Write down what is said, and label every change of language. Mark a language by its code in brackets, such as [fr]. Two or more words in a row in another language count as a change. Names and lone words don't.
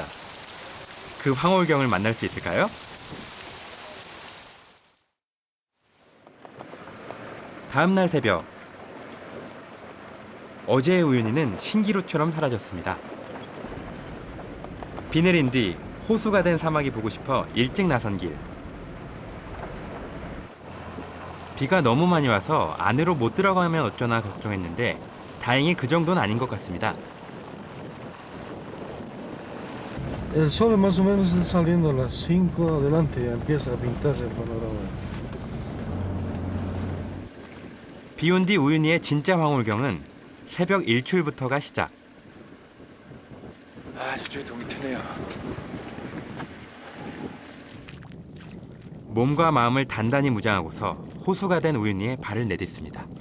[ko] 그 황홀경을 만날 수 있을까요? 다음 날 새벽, 어제의 우유니는 신기루처럼 사라졌습니다. 비 내린 뒤 호수가 된 사막이 보고 싶어 일찍 나선 길. 비가 너무 많이 와서 안으로 못 들어가면 어쩌나 걱정했는데 다행히 그 정도는 아닌 것 같습니다. [es] El sol más o menos está saliendo a las 5 adelante, ya empieza a pintarse el panorama. [ko] 비 온 뒤 우유니의 진짜 황홀경은 새벽 일출부터가 시작. 아, 저쪽에 동이 트네요. 몸과 마음을 단단히 무장하고서 호수가 된 우유니에 발을 내딛습니다.